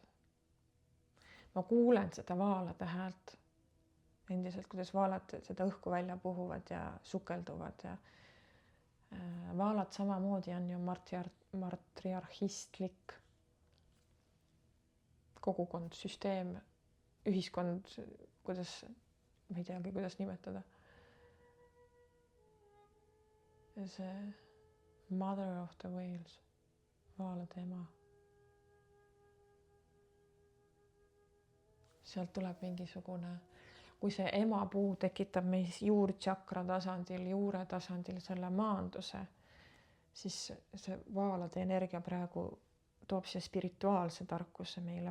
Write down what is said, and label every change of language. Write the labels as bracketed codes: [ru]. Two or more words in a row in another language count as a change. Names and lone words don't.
[et] Ma kuulen seda vaalade häält endiselt, kuidas vaalad seda õhku välja puhuvad ja sukelduvad ja vaalad samamoodi on ju matriarhistlik kogukond, süsteem, ühiskond, kuidas, ma ei teagi, kuidas nimetada. [en] See mother of the whales, [et] vaalade ema. Sealt tuleb mingisugune, kui see emapuu tekitab meis juurtšakra tasandil, juure tasandil selle maanduse, siis see vaalade energia praegu toob see spirituaalse tarkuse meile.